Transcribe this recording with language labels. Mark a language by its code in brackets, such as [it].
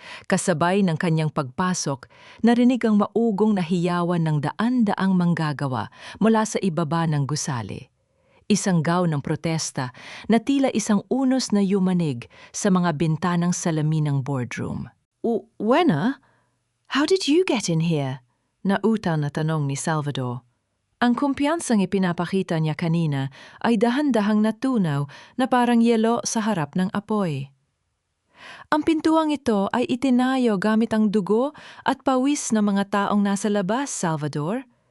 [tl] Kasabay ng kanyang pagpasok, narinig ang maugong na hiyawan ng daan-daang manggagawa mula sa ibaba ng gusali. Isang gaw ng protesta na tila isang unos na yumanig sa mga bintanang salamin ng boardroom. [en] Wena, how did you get in here? [tl] Nautan na tanong ni Salvador. Ang kumpiyansang ipinapakita niya kanina ay dahan-dahang natunaw na parang yelo sa harap ng apoy. Ang pintuang ito ay itinayo gamit ang dugo at pawis ng mga taong nasa labas, Salvador.